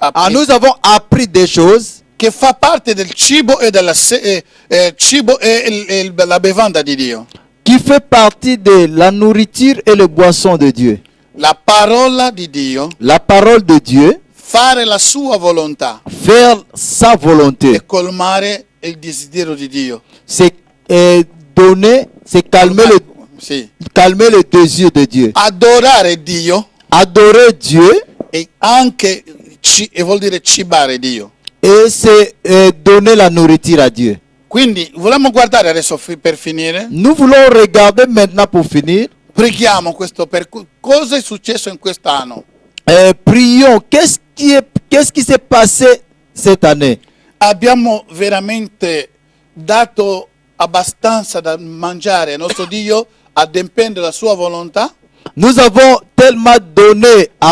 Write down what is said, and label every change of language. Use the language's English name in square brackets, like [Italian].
[French] Nous avons appris des choses [Italian] Che fa parte del cibo e cibo e la bevanda di Dio. [French] qui fait partie de la nourriture et le boisson de Dieu. [Italian] La parola di Dio, [French] La parole de Dieu, [Italian] fare la sua volontà [French] faire sa volonté, [Italian] e colmare il desiderio di Dio. [French] c'est donner, c'est [Italian] Sì. [French] calmer le désir de Dieu. [Italian] Adorare Dio [French] Adorer Dieu, [Italian] e anche e vuol dire cibare Dio. [French] et c'est donner la nourriture à Dieu. [Italian] Quindi vogliamo guardare adesso per finire. [French] Nous voulons regarder maintenant pour finir. [Italian] Preghiamo questo cosa è successo in quest'anno. [French] Prions. Qu'est-ce qui s'est passé cette année? [Italian] Abbiamo veramente dato abbastanza da mangiare al nostro Dio, adempiendo la sua volontà? [French] Nous avons tellement donné à